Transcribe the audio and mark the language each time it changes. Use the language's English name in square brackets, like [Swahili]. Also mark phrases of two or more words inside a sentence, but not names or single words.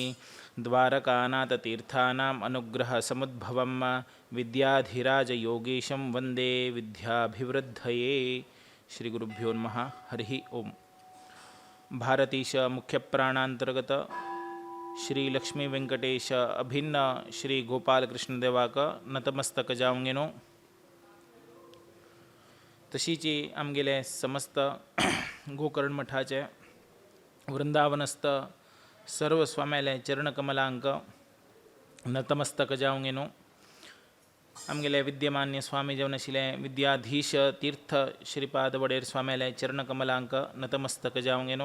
[Sanskrit] द्वारकानाथतीर्थानाम् अनुग्रहसमुद्भवं विद्याधिराजयोगीशं वन्दे विद्याभिवृद्धये। श्रीगुरुभ्यो नमः। हरिः ओम। [Konkani] भारतीश मुख्यप्राणांतर्गत श्री लक्ष्मी वेंकटेश अभिन्न श्री गोपालकृष्ण देवाक नतमस्तक जावंगेनो। तशीची आमगेले समस्त गोकर्ण मठाचे वृंदावनस्थ सर्व स्वाम्याले चरणकमलांक नतमस्तक जावंगेनो। आमगेले विद्यमान्य स्वामी जेवन आशिल्ले विद्याधीश तीर्थ श्रीपाद वडेर स्वाम्याले चरणकमलांक नतमस्तक जावंगेनो।